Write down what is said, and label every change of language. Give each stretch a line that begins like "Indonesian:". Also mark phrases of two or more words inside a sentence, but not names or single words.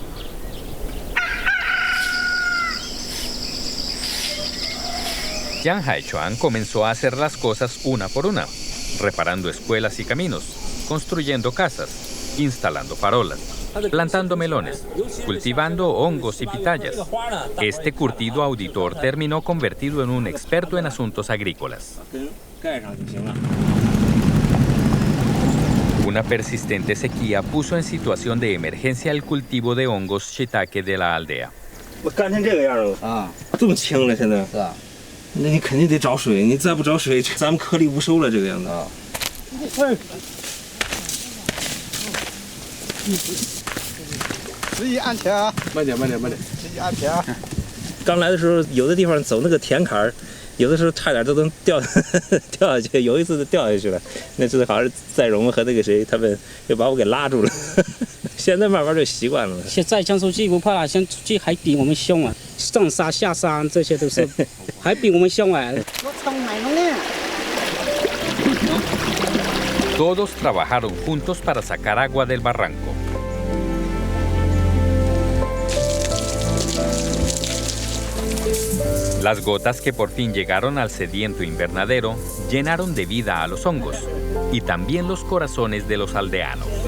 Spanish: Jiang Haichuan comenzó a hacer las cosas una por una, reparando escuelas y caminos, construyendo casas, instalando farolas, plantando melones, cultivando hongos y pitayas. Este curtido auditor terminó convertido en un experto en asuntos agrícolas. Una persistente sequía puso en situación de emergencia el cultivo de hongos shiitake de la aldea.
Chinese: 那你肯定得找水，你再不找水，咱们颗粒无收了这个样子啊。注意安全啊！慢点，慢点，慢点，注意安全啊！刚来的时候，有的地方走那个田坎儿，有的时候差点都能掉下去，有一次就掉下去了。那次好像是载荣和那个谁，他们就把我给拉住了。现在慢慢就习惯了。现在想出去不怕，想出去还比我们凶啊！上山下山这些都是，还比我们凶啊！
Spanish: Todos trabajaron juntos para sacar agua del barranco. Las gotas que por fin llegaron al sediento invernadero llenaron de vida a los hongos y también los corazones de los aldeanos.